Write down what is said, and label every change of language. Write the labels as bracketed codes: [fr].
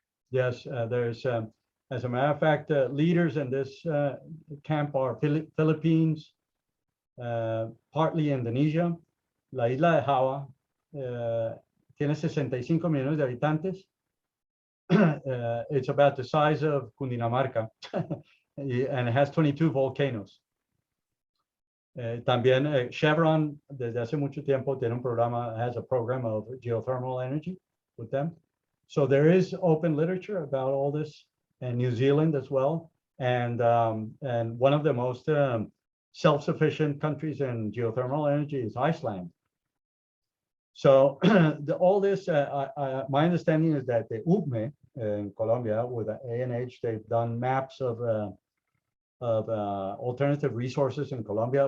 [en] Yes, there's, as a matter of fact, leaders in this camp are Philippines, partly Indonesia, [es] la isla de Java, tiene 65 millones de habitantes. [en] It's about the size of Cundinamarca, and it has 22 volcanoes. [es] También Chevron, desde hace mucho tiempo, tiene un programa, [en] has a program of geothermal energy with them. So there is open literature about all this, and New Zealand as well. And one of the most self-sufficient countries in geothermal energy is Iceland. So all this, my understanding is that the UPME in Colombia with the ANH, they've done maps of alternative resources in Colombia.